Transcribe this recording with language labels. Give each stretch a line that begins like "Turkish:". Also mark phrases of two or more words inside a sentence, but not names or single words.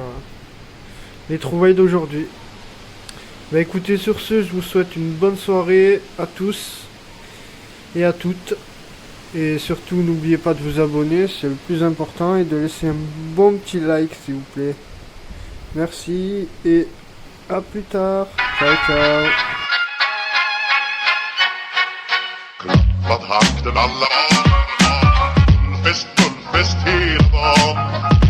French: Les trouvailles d'aujourd'hui. Bah écoutez, sur ce, je vous souhaite une bonne soirée à tous et à toutes. Et surtout, n'oubliez pas de vous abonner, c'est le plus important, et de laisser un bon petit like s'il vous plaît. Merci et à plus tard.
Italian: Ciao, ciao.
Swedish: Klappat hakten alla barn, fest, full fest hela dagen.